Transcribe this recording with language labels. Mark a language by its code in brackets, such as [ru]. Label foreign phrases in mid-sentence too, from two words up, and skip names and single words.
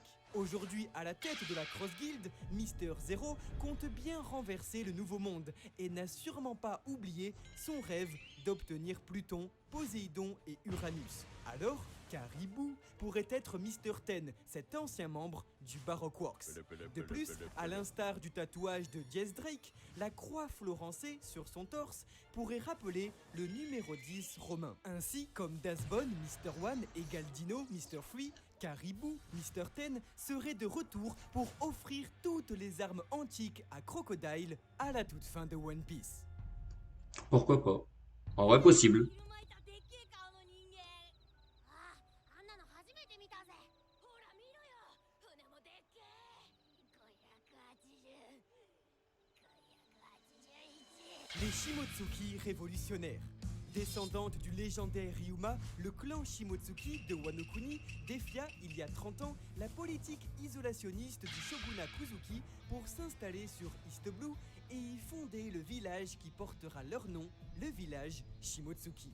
[fr] Aujourd'hui, à la tête de la Cross Guild, Mister Zero compte bien renverser le Nouveau Monde et n'a sûrement pas oublié son rêve d'obtenir Pluton, Poséidon et Uranus. Alors, Caribou pourrait être Mr. Ten, cet ancien membre du Baroque Works. De plus, à l'instar du tatouage de Diez Drake, la croix florencée sur son torse pourrait rappeler le numéro 10 romain. Ainsi, comme Dasbone, Mr. One et Galdino, Mr. Free, Caribou, Mr. Ten serait de retour pour offrir toutes les armes antiques à Crocodile à la toute fin de One Piece. Pourquoi pas? En vrai, possible. [ja] でっけえ顔の人間。ああ、あんなの初めて見たぜ。ほら見ろよ。船もでっけえ。580。581。 [fr] les Shimotsuki révolutionnaires. Descendante du légendaire Ryuma, le clan Shimotsuki de Wano Kuni défia il y a 30 ans la politique isolationniste du shogunat Kuzuki pour s'installer sur East Blue et y fonder le village qui portera leur nom, le village Shimotsuki.